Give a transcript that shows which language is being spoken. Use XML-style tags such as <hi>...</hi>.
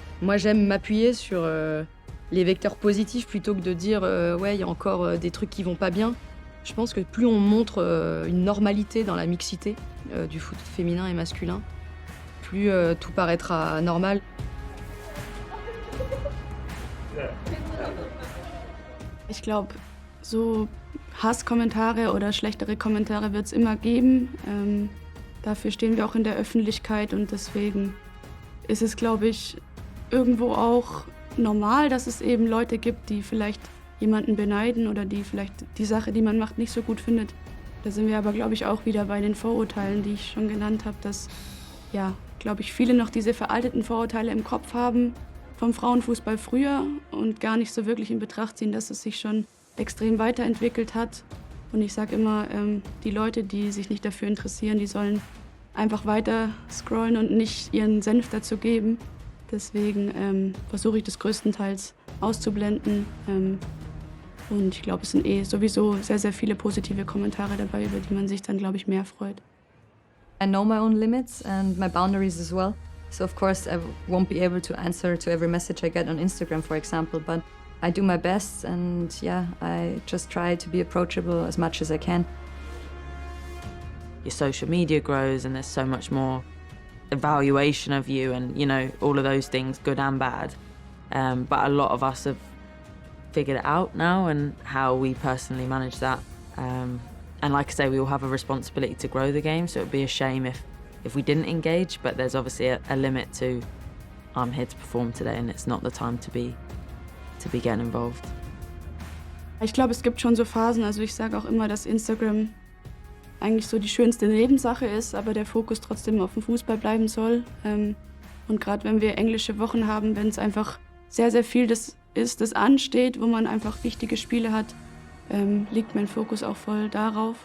<fr>Moi, j'aime m'appuyer sur les vecteurs positifs plutôt que de dire ouais, il y a encore des trucs qui vont pas bien. Je pense que plus on montre une normalité dans la mixité du foot féminin et masculin, plus tout paraîtra normal.</fr> <de>Ich glaube, so Hasskommentare oder schlechtere Kommentare wird es immer geben. Dafür stehen wir auch in der Öffentlichkeit, und deswegen ist es, glaube ich, irgendwo auch normal, dass es eben Leute gibt, die vielleicht jemanden beneiden oder die vielleicht die Sache, die man macht, nicht so gut findet. Da sind wir aber, glaube ich, auch wieder bei den Vorurteilen, die ich schon genannt habe, dass, ja, glaube ich, viele noch diese veralteten Vorurteile im Kopf haben vom Frauenfußball früher und gar nicht so wirklich in Betracht ziehen, dass es sich schon extrem weiterentwickelt hat. Und ich sage immer, die Leute, die sich nicht dafür interessieren, die sollen einfach weiter scrollen und nicht ihren Senf dazu geben. Deswegen versuche ich das größtenteils auszublenden. Und ich glaube, es sind sowieso sehr, sehr viele positive Kommentare dabei, über die man sich dann, glaube ich, mehr freut.</de> <en>I know my own limits and my boundaries as well. So of course I won't be able to answer to every message I get on Instagram, for example, but I do my best, and yeah, I just try to be approachable as much as I can. Your social media grows and there's so much more evaluation of you and, you know, all of those things, good and bad. But a lot of us have figured it out now, and how we personally manage that And like I say, we all have a responsibility to grow the game, so it would be a shame if we didn't engage, but there's obviously a limit to, I'm here to perform today and it's not the time to be getting involved.</en> <de>Ich glaube, es gibt schon so Phasen, also ich sage auch immer, dass Instagram eigentlich so die schönste Nebensache ist, aber der Fokus trotzdem auf dem Fußball bleiben soll. Und gerade wenn wir englische Wochen haben, wenn es einfach sehr, sehr viel das ansteht, wo man einfach wichtige Spiele hat, liegt mein Fokus auch voll darauf.</de>